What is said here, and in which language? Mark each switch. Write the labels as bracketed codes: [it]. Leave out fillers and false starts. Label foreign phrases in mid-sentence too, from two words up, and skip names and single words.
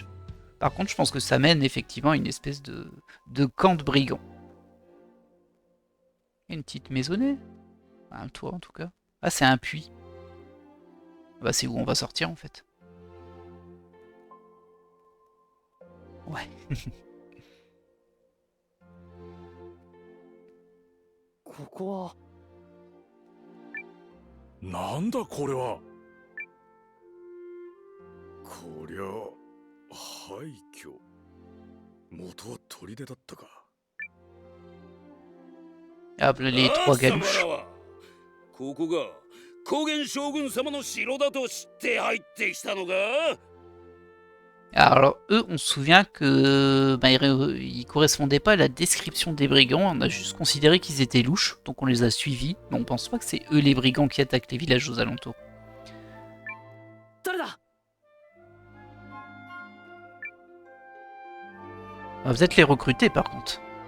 [fr] Par contre, je pense que ça mène effectivement à une espèce de camp de brigands. Une petite maisonnée. Un toit en tout cas. Ah, c'est un puits. Bah, c'est où on va sortir en fait. Ouais. [ja] Nanda, これは。こりゃ、廃墟。元は砦だったか。 [fr] Hop, les 3 galouches. [ja] ここが高原将軍様の城だと知って入ってきたのか? [fr] Alors eux, on se souvient que bah, ils correspondaient pas à la description des brigands, on a juste considéré qu'ils étaient louches, donc on les a suivis, mais on pense pas que c'est eux les brigands qui attaquent les villages aux alentours. On va peut-être les recruter par contre.